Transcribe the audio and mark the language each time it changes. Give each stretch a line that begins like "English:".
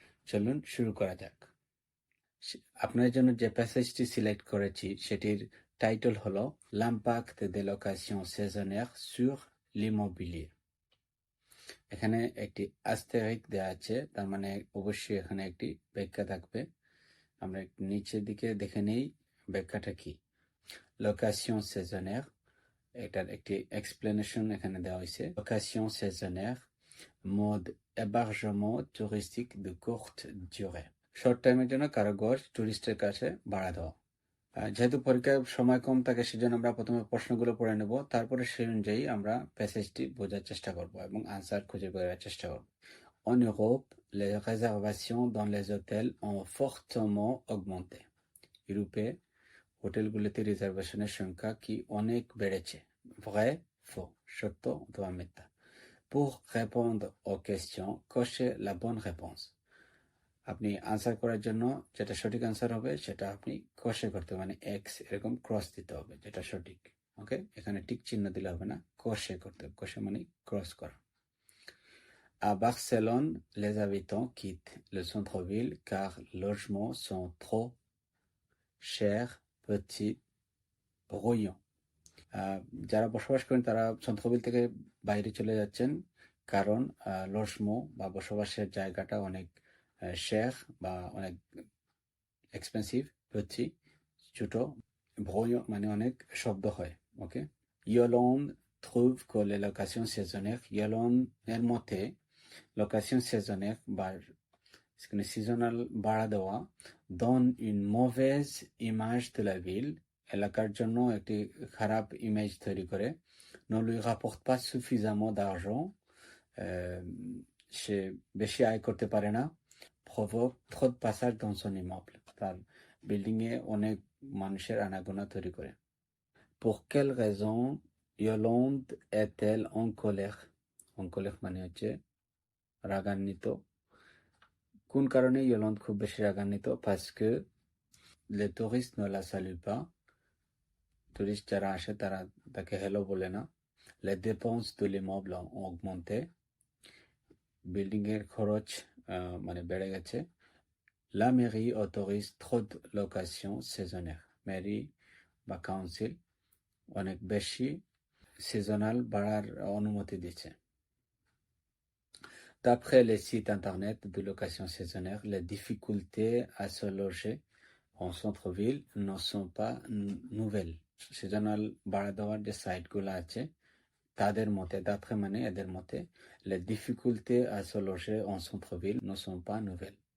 Bangla: চলুন শুরু করা যাক। আপনার জন্য যে প্যাসেজটি সিলেক্ট করেছি সেটির টাইটেল হলো
French: l'impact des locations saisonnières sur l'immobilier।
Bangla: এখানে একটি আস্তেরিক দেওয়া আছে, তার মানে অবশ্যই এখানে একটি ব্যাখ্যা থাকবে। আমরা একটু নিচের দিকে দেখে নেই ব্যাখ্যাটা কি। লোকেশন saisonnière, এটার একটি এক্সপ্লেনেশন এখানে দেওয়া হয়েছে।
French: লোকেশন saisonnière, mode hébergement touristique de courte durée।
Bangla: Short টাইমের জন্য কারো ঘর টুরিস্টের কাছে ভাড়া দেওয়া। যেহেতু পরীক্ষার সময় কম থাকে সেজন্য আমরা প্রথমে প্রশ্নগুলো পড়ে নেব, তারপরে সেই অনুযায়ী আমরা প্যাসেজটি বোঝার চেষ্টা করব এবং আনসার খুঁজে বের করার চেষ্টা করব।
French: En Europe, les réservations dans les hôtels ont fortement augmenté।
Bangla: ইউরোপে হোটেলগুলিতে রিজার্ভেশনের সংখ্যা কি অনেক বেড়েছে?
French: Vrai, faux,
Bangla: সত্য অথবা মিথ্যা।
French: Pour répondre aux questions, cochez la bonne réponse।
Bangla: আপনি আনসার করার জন্য যেটা সঠিক আনসার হবে সেটা আপনি কষে করতে হবে, মানে এক্স এরকম ক্রস দিতে হবে যেটা সঠিক। ওকে, এখানে টিক চিহ্ন দিলে হবে না, কষে করতে হবে। কষে মানে ক্রস করা।
French: À Barcelone, les habitants quittent le centre-ville car les logements sont trop chers, petits, bruyants।
Bangla: যারা বসবাস করেন তারা centre-ville থেকে বাইরে চলে যাচ্ছেন কারণ লজমো বা বসবাসের জায়গাটা অনেক শেখ বা অনেক এক্সপেন্সিভ, হচ্ছে ছোট, ভয় মানে অনেক শব্দ হয়। ওকে, ইয়লন
French: trouve que les locations saisonnières,
Bangla: ইয়লন এর মতে লোকেশন saisonnière বা সিজনাল ভাড়া দেওয়া
French: donne une mauvaise image de la ville,
Bangla: এলাকার জন্য একটি খারাপ ইমেজ তৈরি করে।
French: ne lui rapporte pas suffisamment d'argent,
Bangla: সে বেশি আয় করতে পারে না।
French: provoque trop de passage dans son immeuble,
Bangla: তার বিল্ডিংয়ে অনেক মানুষের আনাগোনা তৈরি করে।
French: pour quelle raison Yolande est-elle en colère?
Bangla: en colère মানে হচ্ছে রাগান্বিত। কোন কারণে ইয়োলন্দ খুব বেশি রাগান্বিত?
French: parce que les touristes ne la saluent pas,
Bangla: tourist যারা আসে তারা তাকে হ্যালো বলে না।
French: les dépenses de l'immeuble ont augmenté,
Bangla: building এর খরচ মানে বেড়ে গেছে।
French: La mairie autorise trop de locations saisonnières,
Bangla: Mary বা কাউন্সিল অনেক বেশি সিজনাল ভাড়ার অনুমতি দিচ্ছে।
French: D'après les sites internet de location saisonnière, les difficultés à se loger en centre-ville ne sont pas nouvelles।
Bangla: Seasonal ভাড়া দেওয়ার যে সাইটগুলো আছে তাদের মতে, d'après মানে এদের মতে,
French: les difficultés à se loger en centre-ville ne sont pas nouvelles।